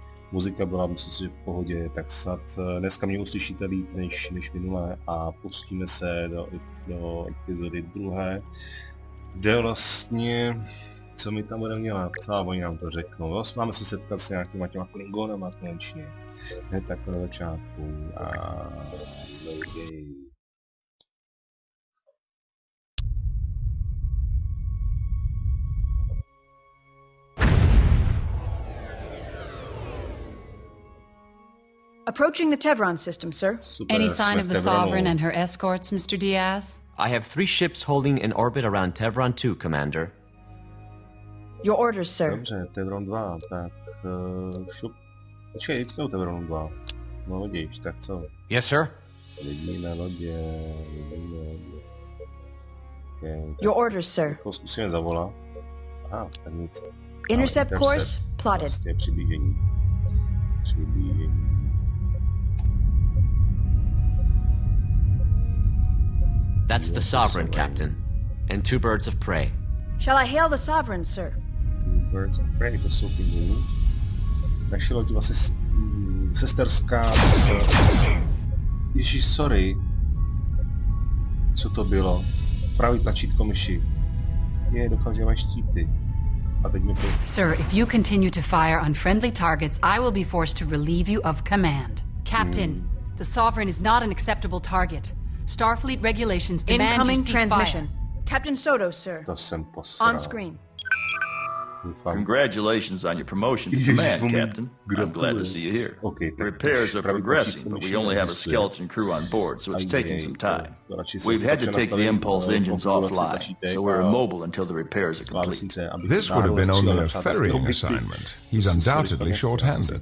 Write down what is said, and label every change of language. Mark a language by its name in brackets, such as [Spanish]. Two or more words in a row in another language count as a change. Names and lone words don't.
[Czech] Muzika byla, myslím si, v pohodě, tak snad dneska mě uslyšíte líp než minulé a pustíme se do epizody druhé, kde vlastně, co my tam budeme dělat, a oni nám to řeknou, jo? Máme se setkat s nějakýma těma klingonama konečně, hned takhle na začátku a loadej. [English] Approaching the Tevron system, sir. [Czech] Super, [English] Any sign of the Sovereign and her escorts, Mr. Diaz? I have 3 ships holding in orbit around Tevron 2, Commander. Your orders, sir. [Czech] Dobře, Tevron 2, tak šup. Počkej, teďka u Tevronu 2. No vidíš, tak co? [English] Yes, sir. [Czech] Vidíme lodě. Okay, [English] Your orders, sir. [Czech] zkusíme zavolat. Tak nic. [English] Intercept course plotted. [Czech] Prostě přiblížení. [English] That's the Sovereign, Captain. And 2 birds of prey. Shall I hail the Sovereign, sir? [Czech] 2 [English] birds of prey, [Czech] to jsou pingvini. Naše loď vlastně sesterská s... Ježíš, sorry. Co to bylo? Pravý tlačítko myši. Doufám, že máš štíty. A teď mi to... [English] Sir, if you continue to fire on friendly targets, I will be forced to relieve you of command. Captain, the Sovereign is not an acceptable target. Starfleet regulations demand Incoming you cease transmission. fire. Captain Soto, sir. [Czech] To jsem posral. [English] On screen. [Czech] Doufám. [English] Congratulations on your promotion to command, Captain. I'm glad to see you here. [Czech] Okay, [English] Repairs are progressing, but we only have a skeleton crew on board, so it's taking some time. We've had to take the impulse engines offline, so we're immobile until the repairs are complete. This would have been only a ferrying assignment. He's undoubtedly short-handed.